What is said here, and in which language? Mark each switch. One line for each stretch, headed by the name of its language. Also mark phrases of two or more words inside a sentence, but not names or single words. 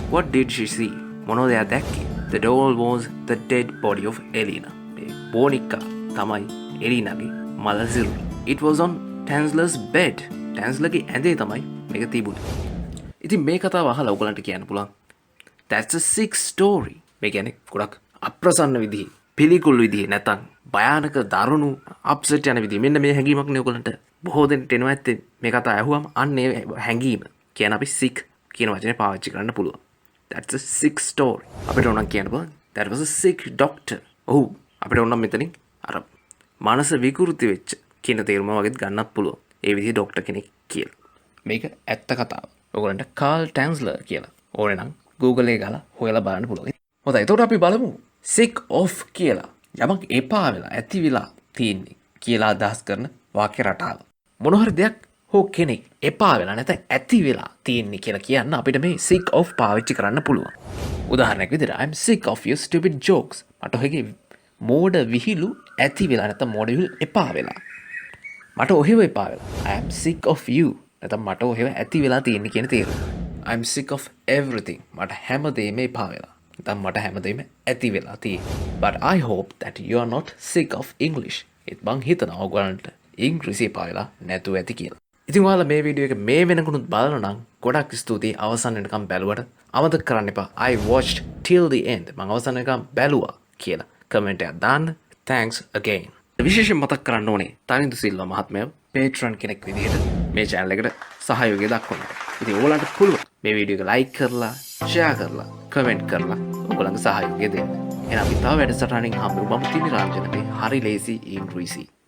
English: What did she see?
Sinhala: මොනවද එයා දැක්කේ?
English: The doll was the dead body of Elena.
Sinhala: මේ බෝනික්කා තමයි එලිනාගේ මල සිරුර.
English: It was on Tanzler's bed.
Sinhala: ටැන්ස්ලර්ගේ ඇඳේ තමයි මේක තිබුණේ. ඉතින් මේ කතාව අහලා ඔයගලන්ට කියන්න පුළුවන්.
English: That's a sick story.
Sinhala: මේ කියන්නේ ගොඩක් අප්‍රසන්න විදිහේ පිළිකුල් විදිහේ නැතනම් භයානක දරුණු අප්සෙට් යන විදිහ. මෙන්න මේ හැඟීමක් නේ ඔයගලන්ට බොහෝ දෙනෙක්ට එනවා ඇත්තේ මේ කතාව ඇහුවම අන්න ඒ හැඟීම කියන අපි sick කියන වචනේ පාවිච්චි කරන්න පුළුවන්.
English: That's a sick story.
Sinhala: අපිට ඕනම් කියන්න පුළුවන්
English: that was a sick doctor.
Sinhala: ඔව් අපිට ඕනම් මෙතනින් අර මනස විකෘති වෙච්ච කියන තේරුම වගේත් ගන්නත් පුළුවන්. ඒ විදිහේ ડોක්ටර් කෙනෙක් කියලා. මේක ඇත්ත කතාව. ඔයගලන්ට කාල් ටැන්ස්ලර් කියලා ඕනේ නම් Google එකේ ගාලා හොයලා බලන්න පුළුවන්. හොඳයි එතකොට අපි බලමු
English: sick of
Sinhala: කියලා යමක් එපා වෙලා ඇති වෙලා තියෙන්නේ කියලා අදහස් කරන වාක්‍ය රටාව. මොන හරි දෙයක් හෝ කෙනෙක් එපා වෙලා නැත්නම් ඇති වෙලා තියෙන්නේ කියලා කියන්න අපිට මේ
English: sick of
Sinhala: පාවිච්චි කරන්න පුළුවන්. උදාහරණයක් විදිහට
English: I'm sick of your stupid jokes.
Sinhala: මට ඔයගේ මෝඩ විහිළු ඇති වෙලා නැත්නම් මෝඩ විහිළු එපා වෙලා. මට ඔහෙව එපා වෙලා.
English: I'm sick of you.
Sinhala: නැත්නම් මට ඔහෙව ඇති වෙලා තියෙන්නේ කියන තේරුම.
English: I'm sick of everything.
Sinhala: මට හැමදේම එපා වෙලා. නැත්නම් මට හැමදේම ඇති වෙලා තියෙන්නේ.
English: But I hope that you are not sick of English.
Sinhala: ඒත් මං හිතනවා ඔයගලන්ට ඉංග්‍රීසි එපා වෙලා නැතුව ඇති කියලා. ඉතින් ඔයාලා මේ වීඩියෝ එක මේ වෙනකනුත් බලනවා නම් ගොඩක් ස්තුතියි අවසන් වෙනකම් බැලුවට. අමතක කරන්න එපා
English: I watched till the end.
Sinhala: මං අවසන් වෙනකම් බැලුවා කියලා කමෙන්ට් එකක් දාන්න.
English: Thanks again.
Sinhala: විශේෂයෙන් මතක් කරන්න ඕනේ තනින්දු සිල්වා මහත්මයා Patreon කෙනෙක් විදිහට මේ channel එකට සහයෝගය දක්වනවා. ඉතින් ඔයගලන්ට පුළුවන් මේ වීඩියෝ එක like කරලා, share කරලා, comment කරලා ඔයගලන්ගේ සහයෝගය දෙන්න. එහෙනම් අපි තව වැඩසටහනින් හම්බෙමු. මම තිමිර අංජන මේ හරි ලේසි ඉංග්‍රීසි